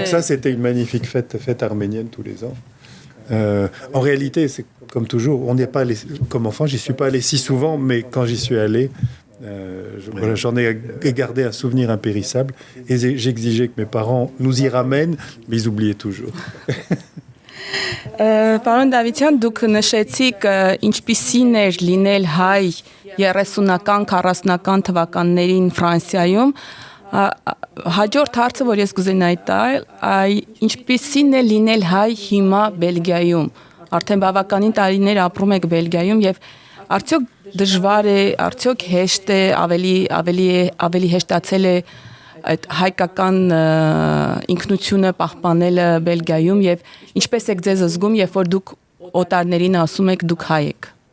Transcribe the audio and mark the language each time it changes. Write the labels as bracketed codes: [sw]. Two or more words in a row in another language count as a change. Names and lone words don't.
[fr] ça c'était une magnifique fête arménienne tous les ans. En réalité, c'est comme toujours, on n'est pas allé, comme enfant, j'y suis pas allé si souvent, mais quand j'y suis allé, voilà, j'en ai gardé un souvenir impérissable et j'exigeais que mes parents nous y ramènent, mais ils oubliaient toujours. [hy] Պարոն Դավիթյան, դուք նշեցիք ինչպիսին էր լինել հայ 30-ական, 40-ական թվականներին Ֆրանսիայում։ Հաջորդ հարցը, որ ես կուզենայի տալ, ինչպիսին է լինել հայ հիմա Բելգիայում։ Արդեն բավականին տարիներ ապրում եք Բելգիայում եւ արդյոք դժվար է, արդյոք հեշտ է, ավելի հեշտացել է այդ հայկական ինքնությունը պահպանելը Բելգիայում եւ ինչպես եք ձեզ զգում, երբ որ դուք օտարներին ասում եք դուք հայ եք։